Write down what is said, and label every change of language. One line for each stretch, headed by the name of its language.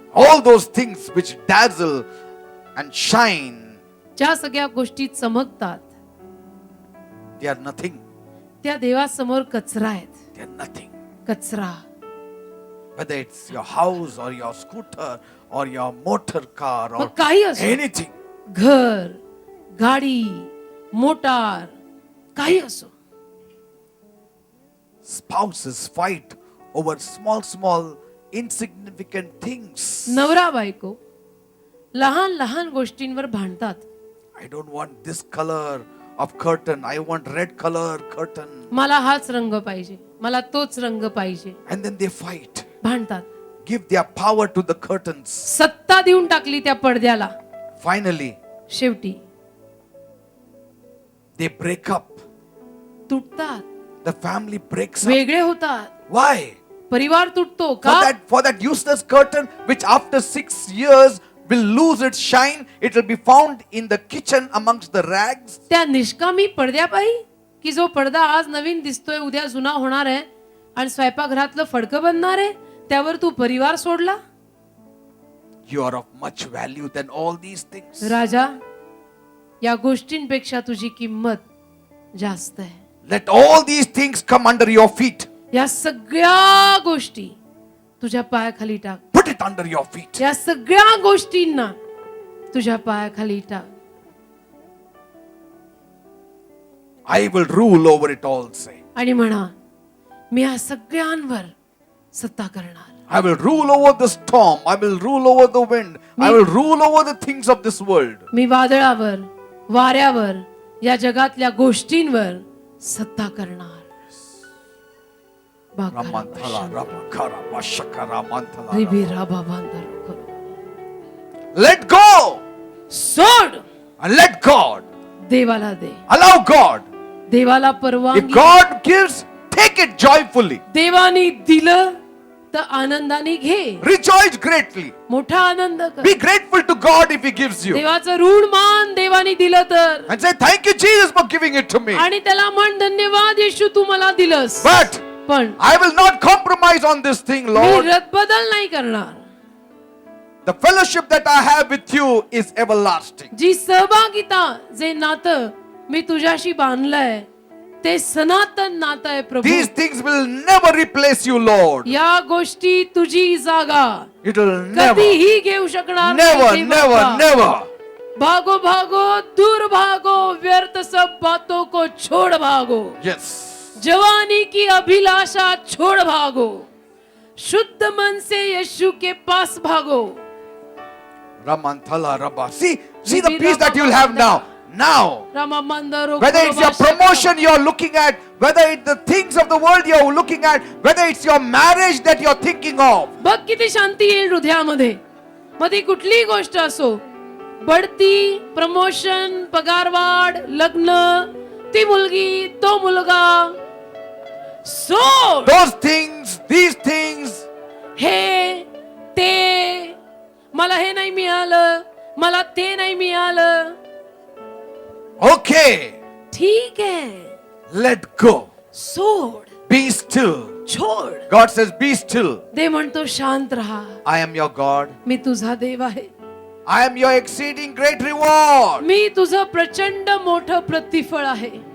English: All those things which dazzle and shine,
Marathi: ज्या सगळ्या गोष्टी चमकतात
English: they are nothing.
Marathi: त्या देवासमोर कचरा आहेत.
English: They are nothing.
Marathi: कचरा.
English: Whether it's your house or your scooter or your motor car or
Marathi: मग काही असो,
English: anything.
Marathi: घर, गाडी, मोटार, काही असो.
English: Spouses fight over small insignificant things.
Marathi: नवरा बायको लहान लहान गोष्टींवर भांडतात.
English: I don't want this color of curtain. I want red color curtain.
Marathi: मला हाच रंग पाहिजे, मला तोच रंग पाहिजे.
English: And then they fight.
Marathi: भांडतात.
English: Give their power to the curtains.
Marathi: सत्ता देऊन टाकली त्या पडद्याला.
English: Finally,
Marathi: शेवटी
English: they break up.
Marathi: तुटतात,
English: The family breaks up.
Marathi: वेगळे होतात.
English: Why?
Marathi: परिवार तुटतो
English: For
Marathi: का?
English: that useless curtain, which after 6 years will lose its shine, it will be found in the kitchen amongst the rags.
Marathi: त्या निष्कामी पडद्यापायी की जो पडदा आज नवीन दिसतोय उद्या जुना होणार आहे आणि स्वयंपाकघरातलं फडकं बनणार आहे, त्यावर तू परिवार सोडला.
English: You are of much value than all these things.
Marathi: राजा, या गोष्टींपेक्षा तुझी किंमत जास्त आहे.
English: Let all these things come under your feet.
Marathi: या सगळ्या गोष्टी तुझ्या पायाखाली टाक.
English: Put it under your feet.
Marathi: या सगळ्या गोष्टींना तुझ्या पायाखाली टाक.
English: I will rule over it all, say.
Marathi: आणि म्हणा मी या सगळ्यांवर सत्ता करणार.
English: I will rule over the storm. I will rule over the wind. I will rule over the things of this world.
Marathi: मी वादळावर, वाऱ्यावर, या जगातल्या गोष्टींवर सत्ता करणार. Ramanthala, Ramakara, Vashakara, Manthala. रिबी राबा बांधर करो.
English: Let go
Marathi: सोड.
English: and let God.
Marathi: देवाला दे.
English: Allow God.
Marathi: देवाला
English: If
Marathi: परवानगी.
English: God gives, take it joyfully.
Marathi: देवानी दिलं तर आनंदाने घे.
English: Rejoice greatly.
Marathi: मोठा आनंद कर.
English: Be grateful to God if He gives you.
Marathi: देवाचं ऋण मान देवानी दिलं तर.
English: And say, thank you, Jesus, for giving it to me.
Marathi: आणि त्याला म्हण धन्यवाद येशू तू मला दिलंस.
English: But
Marathi: पण
English: I will not compromise on this thing,
Marathi: मी
English: Lord.
Marathi: रद्दबदल नाही करणार.
English: The fellowship that I have with you is everlasting.
Marathi: जी सहभागिता, जे नातं मी तुझ्याशी बांधलंय ते सनातन नातं आहे प्रभू.
English: These things will never replace you, Lord.
Marathi: या गोष्टी तुझी जागा
English: It will never,
Marathi: कधीही घेऊ शकणार
English: never,
Marathi: नाही
English: never,
Marathi: बाबा.
English: never.
Hindi: भागो भागो दूर भागो व्यर्थ सब बातों को छोड़ भागो.
English: Yes.
Hindi: जवानी की अभिलाषा छोड़ भागो. शुद्ध मन से यीशु के पास भागो. Ramanthala Rabba.
English: See the peace that you'll have now. Now. रामा मंदरो Whether it's your promotion you're looking at, whether it's the things of the world you're looking at, whether it's your marriage that you're thinking of.
Marathi: बघ किती शांती येईल हृदयामध्ये. मग ती कुठलीही गोष्ट असो, बढती, promotion, पगारवाढ, लग्न, ती मुलगी, तो मुलगा, सोड.
English: Those things, these things,
Marathi: हे ते मला हे नाही मिळालं, मला ते नाही मिळालं.
English: Okay,
Marathi: ठीक आहे,
English: let go.
Marathi: सोड,
English: Be still.
Hindi: छोड.
English: God says, be still.
Marathi: देव म्हणतो शांत राहा,
English: I am your God.
Marathi: मी तुझा देव आहे,
English: I am your exceeding great reward.
Marathi: मी तुझं प्रचंड मोठं प्रतिफळ आहे,